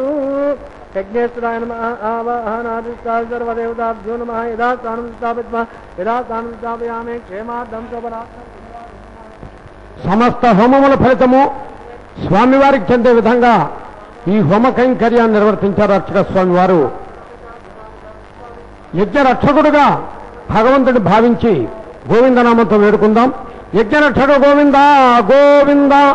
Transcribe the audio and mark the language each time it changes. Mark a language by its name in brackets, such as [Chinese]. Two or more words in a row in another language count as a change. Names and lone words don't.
[Sanskrit] यज्ञेश्वराय नमः आवाहनादिष्टाय सर्वदेवताभ्यो नमः यदा स्थानं स्थापित्वा यदा स्थानं स्थापयामि क्षेमार्थं स्वपरार्थं [Telugu] సమస్త హోమముల ఫలితము స్వామివారికి చెందే విధంగా ఈ హోమ కైంకర్యాన్ని నిర్వర్తించారు అర్చక స్వామివారు. యజ్ఞ రక్షకుడుగా భగవంతుడిని భావించి గోవిందనామంతో వేడుకుందాం. యజ్ఞరక్షక గోవింద గోవింద.